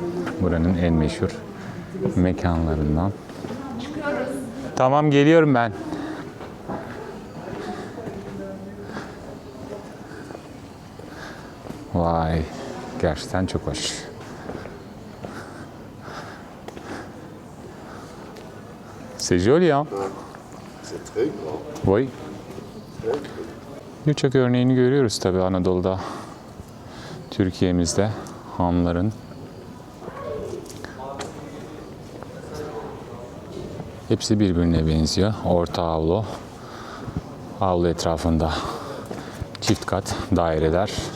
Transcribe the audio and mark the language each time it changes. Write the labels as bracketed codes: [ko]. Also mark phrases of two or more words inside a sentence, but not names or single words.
[tr] Buranın en meşhur mekanlarından. Tamam, geliyorum ben. Vay, gerçekten çok hoş. [fr] C'est joli, hein? C'est très grand. Oui. [tr] Birçok örneğini görüyoruz tabii Anadolu'da, Türkiye'mizde hanların. Hepsi birbirine benziyor. Orta avlu, avlu etrafında çift kat daireler.